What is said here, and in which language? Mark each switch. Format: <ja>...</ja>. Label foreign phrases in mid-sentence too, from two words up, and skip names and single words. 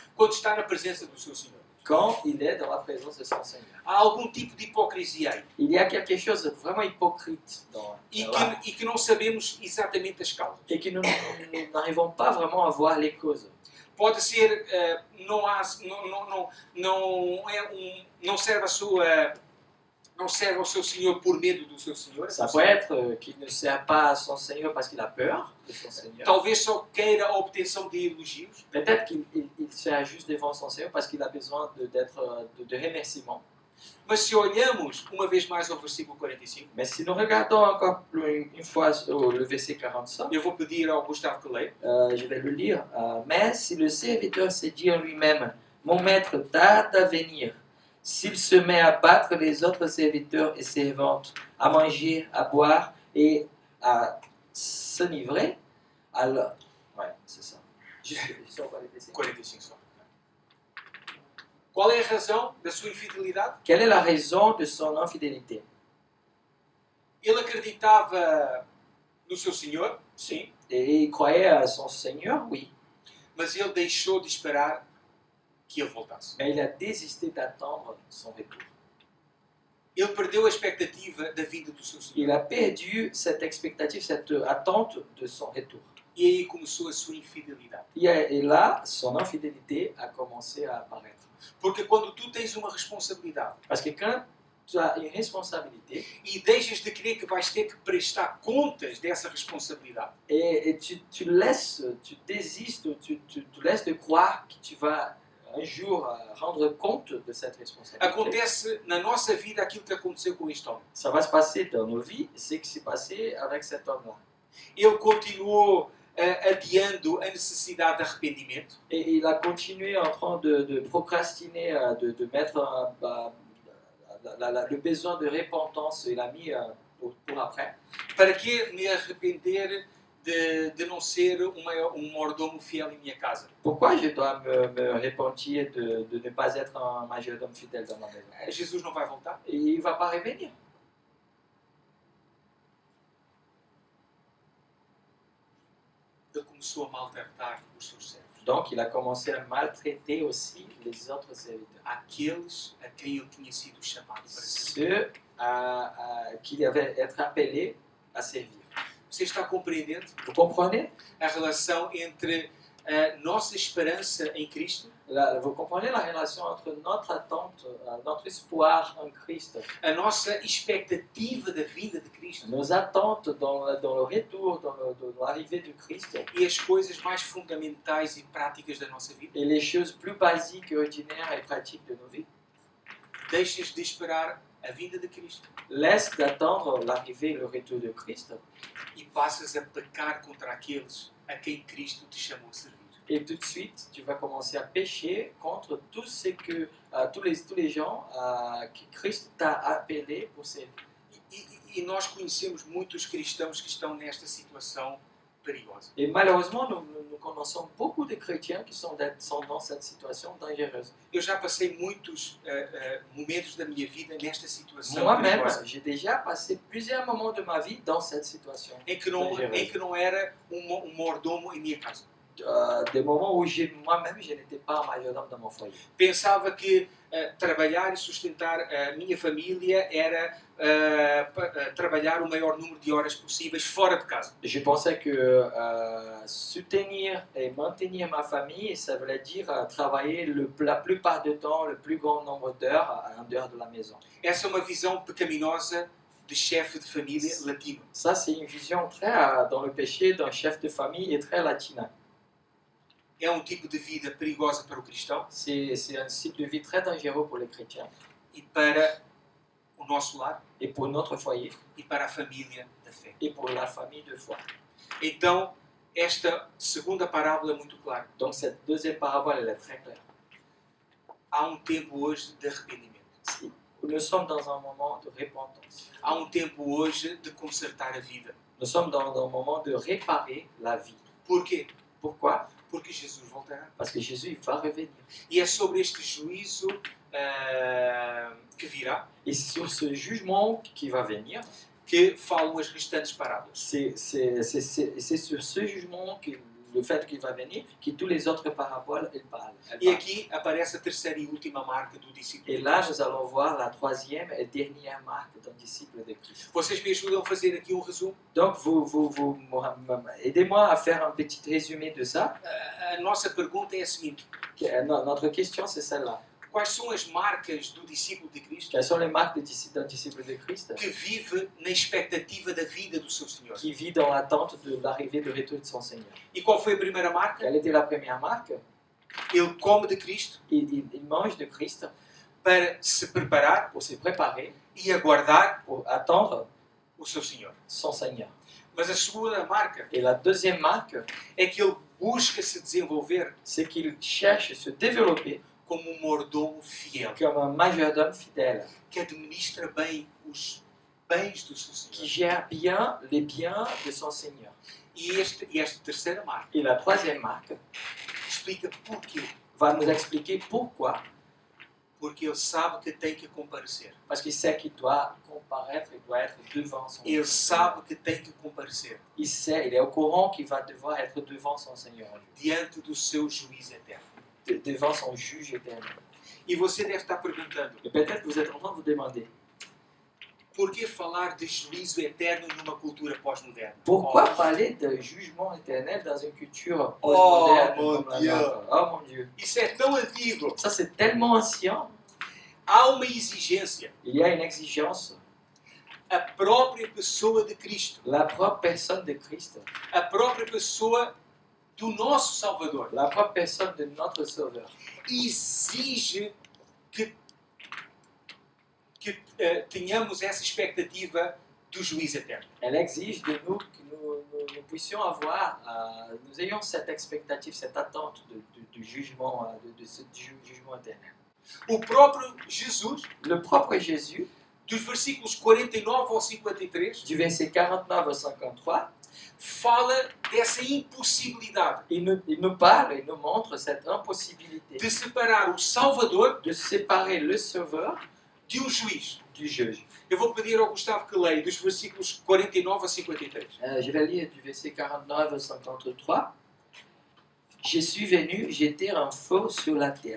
<pt>quando está na presença do seu Senhor.</pt> <fr>quand il est dans la présence de son Seigneur.</fr> <pt>Há algum tipo de hipocrisia aí</pt> <fr>Il y a quelque chose de vraiment hypocrite dans là,</fr> <pt>e que não sabemos exatamente as causas.</pt> <fr>et que nous n'arrivons pas vraiment à voir les causes.</fr> <pt>Pode ser, não serve ao seu Senhor por medo do seu Senhor.</pt> <fr>Ça peut être qu'il ne sert pas à son Seigneur parce qu'il a peur de son Seigneur.</fr> <pt>Talvez só queira a obtenção de elogios.</pt> <fr>Peut-être qu'il sert juste devant son Seigneur parce qu'il a besoin de remerciements.</fr> <pt>Mas se olhamos uma vez mais ao versículo 45,</pt> <fr>Mais si nous regardons encore une fois le verset 45,</fr> <pt>eu vou pedir ao Gustavo que leia.</pt> <fr>je vais le lire. Mais si le serviteur se dit en lui-même, mon maître tarde à venir, s'il se met à battre les autres serviteurs et servantes, à manger, à boire et à s'enivrer, alors... Ouais, c'est ça. Juste on va les laisser.</fr> <pt>45 só. Qual é a razão da sua infidelidade?</pt> <fr>Quelle est la raison de son infidélité?</fr> <pt>Ele acreditava no seu Senhor, sim,</pt> <fr>Et il croyait à son Seigneur, oui.</fr> <pt>mas ele deixou de esperar que ele voltasse.</pt> <fr>Mais il a désisté d'attendre son retour.</fr> <pt>Ele perdeu a expectativa da vida do seu Senhor.</pt> <fr>Il a perdu cette expectative, cette attente de son retour.</fr> <pt>E aí começou a sua infidelidade.</pt> <fr>Et là, son infidélité a commencé à apparaître.</fr> <pt>Porque quando tu tens uma responsabilidade</pt> <fr>Parce que quand tu as une responsabilité</fr> <pt>e deixas de crer que vais ter que prestar contas dessa responsabilidade,</pt> <fr>et tu désistes, tu laisses de croire que tu vas un jour rendre compte de cette responsabilité.</fr> <pt>acontece na nossa vida aquilo que aconteceu com este homem.</pt> <fr>Ça va se passer dans nos vies, c'est ce qui s'est passé avec cet homme-là.</fr> <pt>Ele continuou adiando a necessidade de arrependimento.</pt> <fr>Et il a continué en train de procrastiner, de mettre le besoin de repentance, il a mis pour après.</fr> <pt>Para que me arrepender de não ser mordomo fiel em minha casa?</pt> <fr>Pourquoi je dois me repentir de ne pas être un majordome fidèle dans ma maison?</fr> <pt>Jesus não vai voltar?</pt> <fr>Et il ne va pas revenir.</fr> <pt>Ele começou a maltratar os seus servos.</pt> <fr>Donc il a commencé à maltraiter aussi les autres serviteurs.</fr> <pt>Aqueles a quem ele tinha sido chamado para servir.</pt> <fr>Ceux qui devaient être appelés à servir.</fr> <pt>Você está compreendendo</pt> <fr>Vous comprenez?</fr> <pt>a relação entre a nossa esperança em Cristo,</pt> <fr>Là, vous comprenez la relation entre notre attente, notre espoir en Christ,</fr> <pt>a nossa expectativa da vida de Cristo</pt> <fr>nos attentes dans le retour, dans l'arrivée de Christ,</fr> <pt>e as coisas mais fundamentais e práticas da nossa vida?</pt> <fr>et les choses plus basiques, ordinaires et pratiques de nos vies.</fr> <pt>Deixas de esperar a vinda de Cristo</pt> <fr>Laisse d'attendre l'arrivée et le retour de Christ,</fr> <pt>e passas a pecar contra aqueles a quem Cristo te chamou a servir.</pt> <fr>et tout de suite, tu vas commencer à pécher contre tout ce que, tous les gens que Christ t'a appelé pour servir.</fr> <pt>E nós conhecemos muitos cristãos que estão nesta situação perigosa.</pt> <fr>Et malheureusement, nous connaissons beaucoup de chrétiens qui sont dans cette situation dangereuse.</fr> <pt>Eu já passei muitos momentos da minha vida nesta situação</pt> <fr>Moi-même,</fr> <pt>perigosa,</pt> <fr>j'ai déjà passé plusieurs moments de ma vie dans cette situation.</fr> <pt>em que não era mordomo em minha casa.</pt> <fr>Des moments où moi-même, je n'étais pas majordome dans mon foyer.</fr> <pt>Pensava que trabalhar e sustentar a minha família era trabalhar o maior número de horas possíveis fora de casa.</pt> <fr>Je pensais que soutenir et maintenir ma famille, ça voulait dire travailler la plupart du temps, le plus grand nombre d'heures en dehors de la maison.</fr> <pt>Essa é uma visão pecaminosa de chefe de família latino.</pt> <fr>Ça, c'est une vision très dans le péché d'un chef de famille et très latina.</fr> <pt>É um tipo de vida perigosa para o cristão</pt> <fr>C'est un style de vie très dangereux pour les chrétiens</fr> <pt>e para o nosso lar</pt> <fr>et pour notre foyer</fr> <pt>e para a família da fé.</pt> <fr>et pour la famille de foi.</fr> <pt>Então, esta segunda parábola é muito clara.</pt> <fr>Donc cette deuxième parabole, elle est très claire.</fr> <pt>Há tempo hoje de arrependimento.</pt> <fr>Nous sommes dans un moment de repentance.</fr> <pt>Há tempo hoje de consertar a vida.</pt> <fr>Nous sommes dans un moment de réparer la vie.</fr> <pt>Porquê?</pt> <fr>Pourquoi?</fr> <pt>Porque Jesus voltará.</pt> <fr>Parce que Jésus il va revenir.</fr> <pt>E é sobre este juízo que virá</pt> <fr>Et sur ce jugement qui va venir,</fr> <pt>que falam as restantes parábolas.</pt> <fr>c'est sur ce jugement, le fait qu'il va venir, que tous les autres paraboles elles parlent.</fr> <pt>E aqui aparece a terceira e última marca do discípulo.</pt> <fr>Et là, nous allons voir la troisième et dernière marque d'un disciple de Christ.</fr> <pt>Vocês me ajudam a fazer aqui resumo?</pt> <fr>Donc, vous aidez-moi à faire un petit résumé de ça.</fr> <pt>A nossa pergunta é a seguinte:</pt> <fr>Notre question, c'est celle-là.</fr> <pt>quais são as marcas do discípulo de Cristo</pt> <fr>Quelles sont les marques d'un disciple de Christ</fr> <pt>que vive na expectativa da vida do seu Senhor?</pt> <fr>qui vit dans l'attente de l'arrivée de retour de son Seigneur?</fr> <pt>E qual foi a primeira marca?</pt> <fr>Quelle était la première marque?</fr> <pt>Ele come de Cristo</pt> <fr>Il mange de Christ</fr> <pt>para se preparar</pt> <fr>pour se préparer,</fr> <pt>e aguardar</pt> <fr>pour attendre</fr> <pt>o seu Senhor.</pt> <fr>son Seigneur.</fr> <pt>Mas a segunda marca</pt> <fr>Et la deuxième marque,</fr> <pt>é que ele busca se desenvolver</pt> <fr>c'est qu'il cherche à se développer</fr> <pt>como mordomo fiel,</pt> <fr>comme un majordome fidèle,</fr> <pt>que administra bem os bens do seu</pt> <fr>qui</fr> <pt>Senhor.</pt> <fr>gère bien les biens de son Seigneur.</fr> <pt>E esta terceira marca</pt> <fr>Et la troisième marque</fr> <pt>explica porquê.</pt> <fr>va nous expliquer pourquoi.</fr> <pt>Porque ele sabe que tem que comparecer.</pt> <fr>Parce qu'il sait qu'il doit comparaître, il doit être devant son</fr> <pt>Ele</pt> <fr>Seigneur.</fr> <pt>sabe que tem que comparecer</pt> <fr>Il sait, il est au courant qu'il va devoir être devant son Seigneur,</fr> <pt>diante do seu juízo eterno.</pt> <fr>devant son juge éternel.</fr> <pt>E você deve estar perguntando:</pt> <fr>Et peut-être vous êtes en train de vous demander,</fr> <pt>por que falar de juízo eterno numa cultura pós-moderna?</pt> <fr>pourquoi Oh, parler de jugement éternel dans une culture Oh, postmoderne mon comme la Dieu. nôtre? Oh mon Dieu,</fr> <pt>isso é tão antigo.</pt> <fr>ça c'est tellement ancien.</fr> <pt>Há uma exigência.</pt> <fr>Il y a une exigence.</fr> <pt>A própria pessoa de Cristo,</pt> <fr>La propre personne de Christ,</fr> <pt>a própria pessoa do nosso Salvador,</pt> <fr>la propre personne de notre Sauveur,</fr> <pt>exige que tenhamos essa expectativa do juízo eterno.</pt> <fr>elle exige de nous que nous puissions avoir, nous ayons cette expectative, cette attente du jugement, de ce jugement éternel.</fr> <pt>O próprio Jesus,</pt> <fr>Le propre Jésus,</fr> <pt>dos versículos 49 ao 53,</pt> <fr>du verset 49 au 53,</fr> <pt>fala dessa impossibilidade</pt> <fr>il nous parle, il nous montre cette impossibilité</fr> <pt>de separar o Salvador</pt> <fr>de séparer le Sauveur</fr> <pt>de um juiz.</pt> <fr>du juge.</fr> <pt>Eu vou pedir ao Gustavo que leia dos versículos 49 a 53.</pt> <fr>Je vais lire du verset 49 au 53. Je suis venu jeter un feu sur la terre.</fr>